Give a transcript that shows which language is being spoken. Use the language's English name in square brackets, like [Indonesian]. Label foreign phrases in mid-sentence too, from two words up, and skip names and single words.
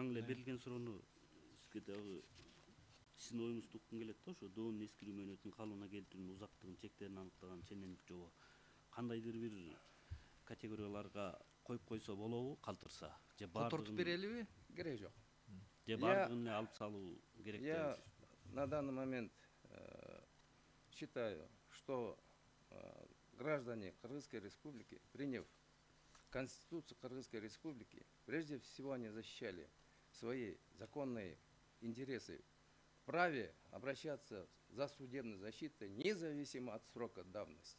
[Kyrgyz] Жаңы эле берилген суроону сизге дагы сиздин оюңузду уккум келет да, ошо доонун эскирүү мөөнөтүнүн калыбына келтирүүнүн узактыгын, чектерин аныктаган ченемдик жобо кандайдыр бир категорияларга коюп койсо болобу, калтырса же Котортуп берелиби? Кереги жок. же баардыгын эле алып салуу керек деп Я ойлойсузбу? [Russian] на данный момент считаю, что граждане Кыргызской Республики, приняв Конституцию Кыргызской Республики, прежде всего они защищали свои законные интересы в праве обращаться за судебной защитой, независимо от срока давности.